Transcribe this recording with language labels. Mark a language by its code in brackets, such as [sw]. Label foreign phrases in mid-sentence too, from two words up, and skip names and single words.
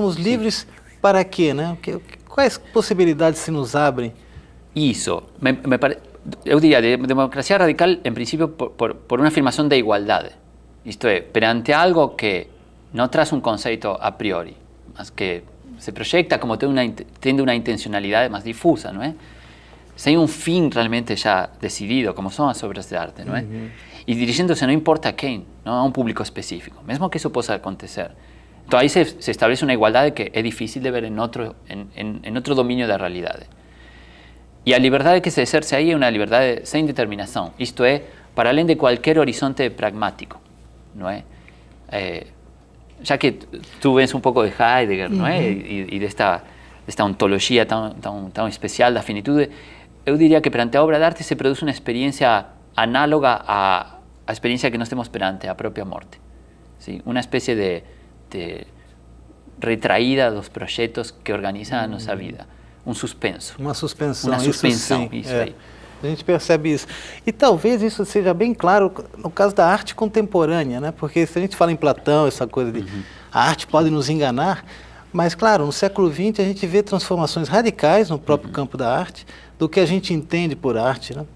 [pt] Somos livres para quê, né? Quais possibilidades se nos abrem? Isso, eu diria, democracia radical, em princípio, por uma afirmação da igualdade. Isto é, perante algo que não traz um conceito a priori, mas que se proyecta como tendo [es] una intencionalidad más difusa, ¿no es? Sin un fin realmente ya decidido, como son las obras de arte, ¿no es? Y dirigiéndose no importa a quién, ¿no? A un público específico, mismo que eso pueda acontecer. Entonces ahí se establece una igualdad que es difícil de ver en otro dominio de la realidad. Y la libertad que se ejerce ahí es una libertad sin determinación, esto es, [pt] para além de [es] cualquier horizonte pragmático, ¿no es? Ya que tú ves un poco de Heidegger, ¿no? Y de esta ontología tan especial [pt] da finitude, [es] yo diría que [pt] perante a obra de arte [es] se produce una experiencia análoga a experiencia que [pt] nós temos perante a propia morte. [es] ¿Sí? Una especie de retraída [pt] dos projetos que organizam a nossa vida. Um suspenso. Uma suspensão. Uma suspensão, isso aí. A gente percebe isso. E talvez isso seja bem claro no caso da arte contemporânea, né? Porque se a gente fala em Platão, essa coisa de a arte pode nos enganar, mas claro, no século XX a gente vê transformações radicais no próprio campo da arte, do que a gente entende por arte, né?